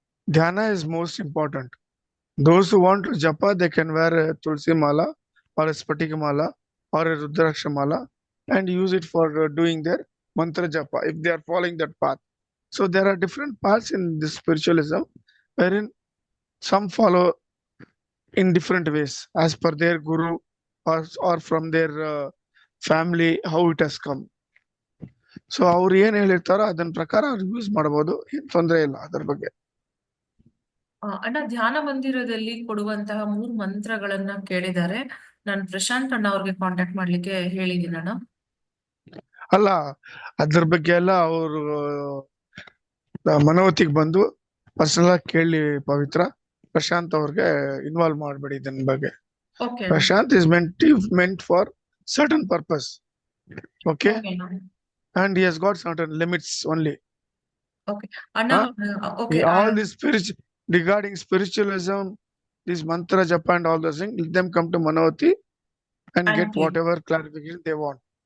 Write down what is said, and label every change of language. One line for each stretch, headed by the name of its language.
English: Dhyana is most important. Those who want to japa, they can wear a tulsi mala or a spatika mala or a rudraksha mala and use it for doing their mantra japa if they are following that path. So there are different paths in this spiritualism, wherein some follow in different ways as per their guru or from their family, how it has come.
Kannada: So ಅವ್ರು ಏನ್ ಹೇಳಿರ್ತಾರೋ ಅದನ್ನ ಪ್ರಕಾರ ಅವ್ರು use ಮಾಡಬಹುದು, ಏನ್ ತೊಂದರೆ ಇಲ್ಲ ಅದ್ರ ಬಗ್ಗೆ. ಅಣ್ಣ, ಧ್ಯಾನ ಮಂದಿರದಲ್ಲಿ ಕೊಡುವಂತಹ 3 ಮಂತ್ರಗಳನ್ನ ಕೇಳಿದ್ದಾರೆ. ನಾನು ಪ್ರಶಾಂತ್ ಅಣ್ಣ ಅವ್ರಿಗೆ ಕಾಂಟ್ಯಾಕ್ಟ್ ಮಾಡ್ಲಿಕ್ಕೆ ಹೇಳಿದ್ದೀನಿ ಅಣ್ಣ. ಅಲ್ಲ, ಅದ್ರ ಬಗ್ಗೆ ಎಲ್ಲ ಅವರು ಮನೋವತಿಗೆ ಬಂದು ಪರ್ಸನಲ್ ಆಗಿ ಕೇಳಿ ಪವಿತ್ರ. ಪ್ರಶಾಂತ್ ಅವ್ರಿಗೆ ಇನ್ವಾಲ್ವ್ ಮಾಡ್ಬೇಡಿ ಇದನ್ನ ಬಗ್ಗೆ.
English: Okay Prashant is meant for certain purpose. Okay, and he has got certain limits only. ಅಣ್ಣ, okay, all this regarding spiritualism, this mantra japa and all those things, let them come to Manavati and get whatever clarification they want.